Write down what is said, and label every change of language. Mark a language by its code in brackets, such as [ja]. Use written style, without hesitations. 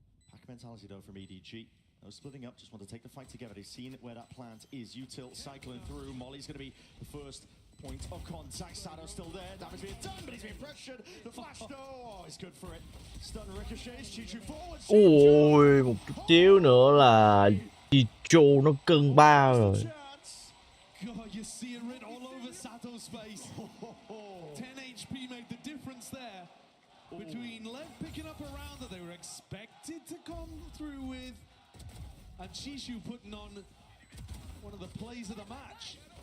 [en] Pack mentality though from EDG. No splitting up, just want to take the fight together. They've seen where that plant is. Util cycling through. Molly's going to be the first point of contact. Sado's still there. Damage being done, but he's being pressured. The flash though, oh, he's good for it. Stun ricochets, Chichu forward. [vi] Ôi, một chút xíu nữa là Chichu nó cân ba rồi. [en] God, you see it written all over Sato's face. 10 HP made the difference there. Between Lev picking up a round that they were expected to come through with, and Chishu putting on one of the plays of the match.